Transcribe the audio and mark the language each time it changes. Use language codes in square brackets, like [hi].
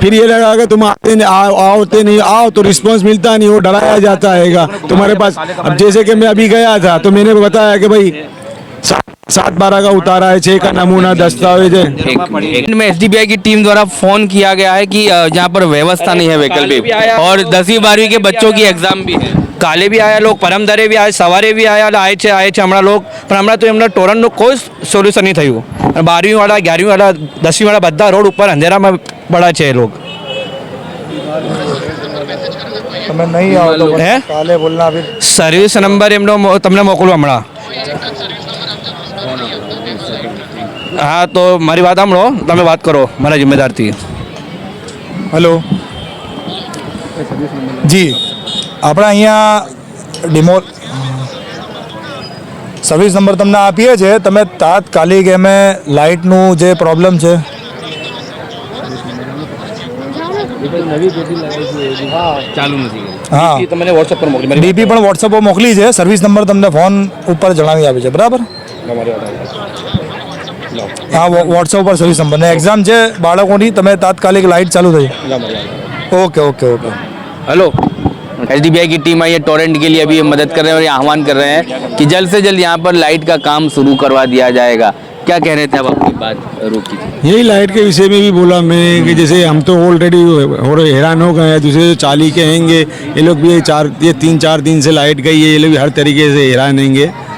[hi] फिर ये लगा कि तुम आते नहीं आओ तो रिस्पांस मिलता नहीं, वो डराया जाता है तुम्हारे पास। अब जैसे कि मैं अभी गया था तो मैंने बताया कि भाई 7/12 का उतारा है, 6 का नमूना दस्तावेज है। एक में एसडीबीआई की टीम द्वारा फोन किया गया है कि जहाँ पर व्यवस्था नहीं है वैकल्पिक, और 10वीं 12वीं के बच्चों की एग्जाम भी है। [gu] કાલે બી આયા લોક, પરમ દરે બી આયા, સવારે બી આયા, આય છે હમણાં લોક, પણ હમણાં તો એમના ટોરણનું કોઈ સોલ્યુશન નહીં થયું. 12વીવાળા 11વીવાળા 10વીવાળા બધા રોડ ઉપર અંધેરામાં પડ્યા છે એ લોક. તમે નહીં આવો તો હે? [hi] કાલે બોલના फिर [gu] સર્વિસ નંબર એમનો તમને મોકલું હમણાં. હા તો મારી વાત સાંભળો, તમે વાત કરો મારા જિમ્મેદારથી. હેલો જી, આપણે અહીંયા સર્વિસ નંબર તમને આપીએ છીએ. તમે તાત્કાલિક એમે લાઇટનું જે પ્રોબ્લેમ છે ચાલુ નથી હા તમને વોટ્સઅપ પર મોકલી. ડીપી પણ વોટ્સઅપ પર મોકલી છે. સર્વિસ નંબર તમને ફોન ઉપર જણાવી આપે છે, બરાબર? હા, વોટ્સઅપ પર સર્વિસ નંબર ને એક્ઝામ છે બાળકોની, તમે તાત્કાલિક લાઇટ ચાલુ થઈ. [en] okay okay okay [hi] हेलो, एसडीबीआई की टीम आई है टोरेंट के लिए, अभी ये मदद कर रहे हैं और ये आह्वान कर रहे हैं कि जल्द से जल्द यहाँ पर लाइट का काम शुरू करवा दिया जाएगा। क्या कह रहे थे अब, अपनी बात रोकी थी? यही लाइट के विषय में भी बोला मैंने कि जैसे हम तो ऑलरेडी हैरान हो गए हैं, दूसरे जो चाली के हैंगे ये लोग भी ये 3-4 दिन से लाइट गई है, ये लोग भी हर तरीके से हैरान हैंगे।